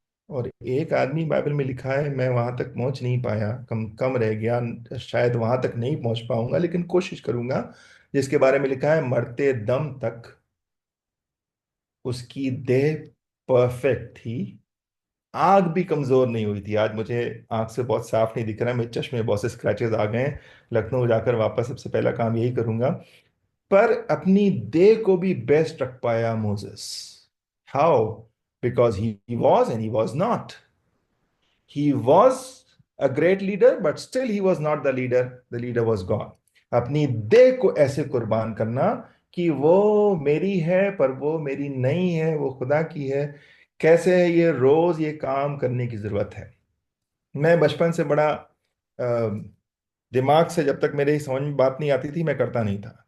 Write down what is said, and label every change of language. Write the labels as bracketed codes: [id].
[hi] और एक आदमी बाइबल में लिखा है, मैं वहां तक पहुंच नहीं पाया, कम कम रह गया, शायद वहां तक नहीं पहुंच पाऊंगा, लेकिन कोशिश करूंगा, जिसके बारे में लिखा है मरते दम तक उसकी देह परफेक्ट थी, आंख भी कमजोर नहीं हुई थी। आज मुझे आंख से बहुत साफ नहीं दिख रहा है, मेरे चश्मे बहुत से स्क्रैचेस आ गए हैं, लखनऊ जाकर वापस सबसे पहला काम यही करूंगा। पर अपनी देह को भी बेस्ट रख पाया Moses. [en] How? Because he was and he was not. He was a great leader, but still he was not the leader. The leader was God. [hi] अपनी देह को ऐसे कुर्बान करना कि वो मेरी है पर वो मेरी नहीं है, वो खुदा की है। कैसे है ये? रोज ये काम करने की जरूरत है। मैं बचपन से बड़ा दिमाग से, जब तक मेरे समझ में बात नहीं आती थी, मैं करता नहीं था।